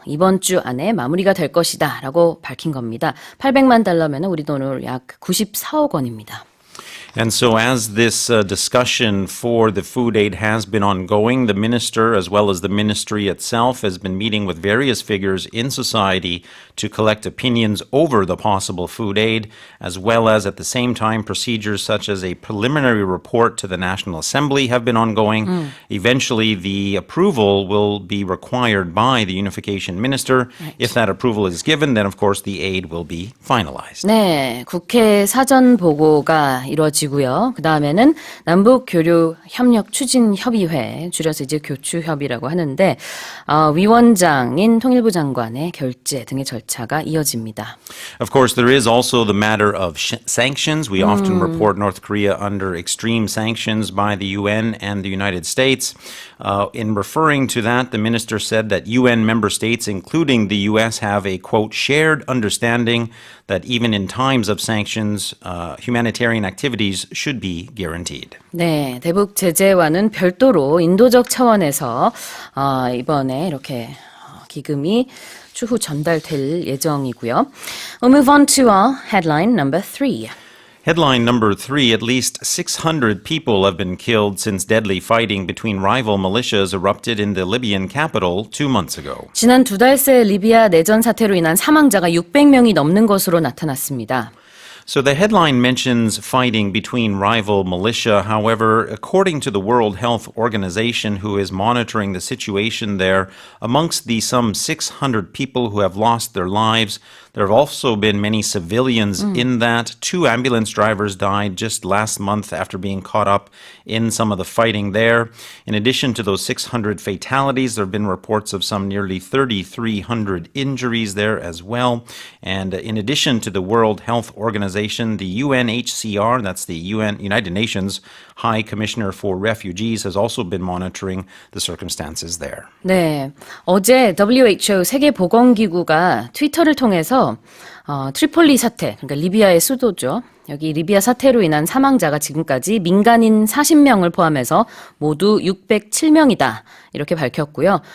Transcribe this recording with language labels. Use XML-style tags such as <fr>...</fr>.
<ko>이번 주 안에 마무리가 될 것이다라고 밝힌 겁니다. $800만 달러면 우리 돈으로 약 94억 원입니다.</ko> <en>And so as this discussion for the food aid has been ongoing, the minister as well as the ministry itself has been meeting with various figures in society to collect opinions over the possible food aid, as well as at the same time procedures such as a preliminary report to the National Assembly have been ongoing. Eventually the approval will be required by the unification minister. Right. If that approval is given, then of course the aid will be finalized.</en> <ko>네, 국회 사전 보고가 이루어지고 이어지고요. 그 다음에는 남북교류협력추진협의회, 줄여서 이제 교추협이라고 하는데 위원장인 통일부 장관의 결재 등의 절차가 이어집니다.</ko> <en>Of course, there is also the matter of sanctions. We often report North Korea under extreme sanctions by the UN and the United States. In referring to that, the minister said that UN member states, including the US, have a, quote, shared understanding that even in times of sanctions, humanitarian activities should be guaranteed.</en> <ko>네, 대북 제재와는 별도로 인도적 차원에서 이번에 이렇게 기금이 추후 전달될 예정이고요.</ko> <en>We'll move on to our headline number 3. Headline number 3, at least 600 people have been killed since deadly fighting between rival militias erupted in the Libyan capital 2 months ago.</en> <ko>지난 2달 새 리비아 내전 사태로 인한 사망자가 600명이 넘는 것으로 나타났습니다.</ko> <en>So the headline mentions fighting between rival militia. However, according to the World Health Organization, who is monitoring the situation there, amongst the some 600 people who have lost their lives, there have also been many civilians in that. 2 ambulance drivers died just last month after being caught up in some of the fighting there. In addition to those 600 fatalities, there have been reports of some nearly 3,300 injuries there as well. And in addition to the World Health Organization, the UNHCR, that's the United Nations High Commissioner for Refugees, has also been monitoring the circumstances there.</en> <ko>네, 어제 WHO 세계보건기구가 트위터를 통해서 트리폴리 사태, 그러니까 리비아의 수도죠. 여기 리비아 사태로 인한 사망자가 지금까지 민간인 40명을 포함해서 모두 607명이다. 이렇게 밝혔고요.</ko>